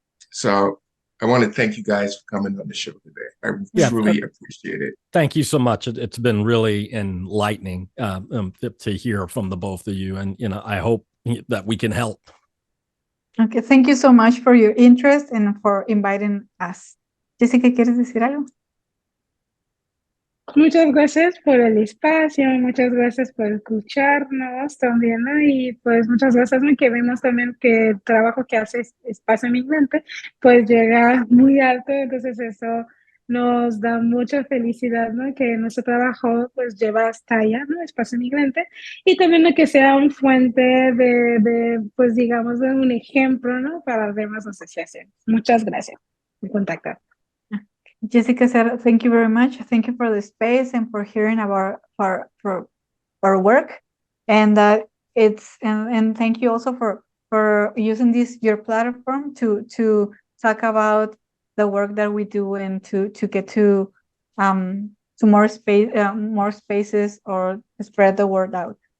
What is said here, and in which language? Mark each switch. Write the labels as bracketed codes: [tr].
[en] So I want to thank you guys for coming on the show today. I truly appreciate it. Thank you so much. It's been really enlightening to hear from the both of you, and I hope that we can help. Okay, thank you so much for your interest and for inviting us. [es] Jessica, ¿quieres decir algo? Muchas gracias por el espacio, muchas gracias por escucharnos también, ¿no? Y pues muchas gracias, ¿no? Que vemos también que el trabajo que hace Espacio Migrante pues llega muy alto, entonces eso nos da mucha felicidad, ¿no? Que nuestro trabajo pues lleva hasta allá, ¿no? Espacio Migrante, y también ¿no? que sea un fuente de pues digamos, de un ejemplo, ¿no? Para las demás asociaciones. Muchas gracias por contactar. [en] Jessica said, thank you very much. Thank you for the space and for hearing about our work. And and thank you also for using your platform to talk about the work that we do and to get to more spaces or spread the word out.